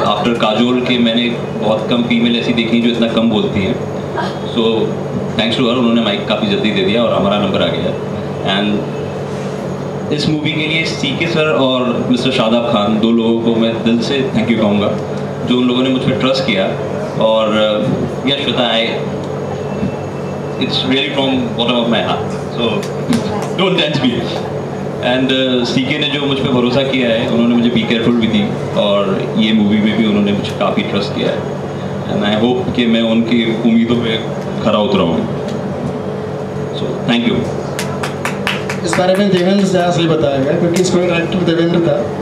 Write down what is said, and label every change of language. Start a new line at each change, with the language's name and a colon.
Hindi: After Kajol के मैंने बहुत कम फीमेल ऐसी देखी जो इतना कम बोलती हैं.
English: so thanks to her,
Hindi: उन्होंने माइक काफ़ी जल्दी दे दिया और हमारा नंबर आ गया. एंड इस मूवी के लिए सीके सर और मिस्टर शादाब खान, दो लोगों को मैं दिल से थैंक यू कहूँगा, जो उन लोगों ने मुझ पर ट्रस्ट किया. और यश Shweta,
English: it's really from bottom of my heart, so don't judge me.
Hindi: And C K ने जो मुझ पे भरोसा किया है, उन्होंने मुझे बी केयरफुल भी दी, और ये मूवी में भी उन्होंने मुझे काफ़ी ट्रस्ट किया है.
English: and I hope
Hindi: कि मैं उनकी उम्मीदों पे खरा उतरा हूँ.
English: So thank you.
Hindi: इस बारे में देवेंद्र ज़्यादा सही बताएगा, क्योंकि इसको डायरेक्टर देवेंद्र था.